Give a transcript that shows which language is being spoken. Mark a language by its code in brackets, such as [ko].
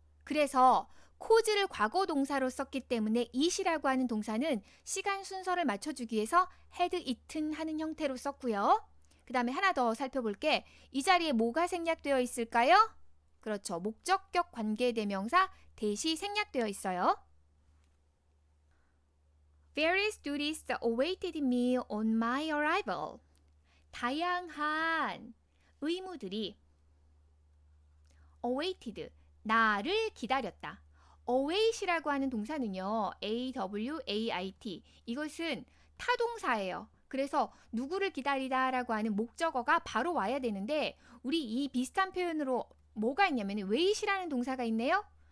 [ko] 그래서 cause를 과거 동사로 썼기 때문에 eat이라고 하는 동사는 시간 순서를 맞춰주기 위해서 [en] had eaten [ko] 하는 형태로 썼고요. 그 다음에 하나 더 살펴볼게. 이 자리에 뭐가 생략되어 있을까요? 그렇죠. 목적격 관계대명사 대시 생략되어 있어요. [en] Various duties awaited me on my arrival. [ko] 다양한 의무들이 awaited, 나를 기다렸다. await이라고 하는 동사는요. await, 이것은 타동사예요. 그래서 누구를 기다리다 라고 하는 목적어가 바로 와야 되는데 우리 이 비슷한 표현으로 뭐가 있냐면 wait이라는 동사가 있네요.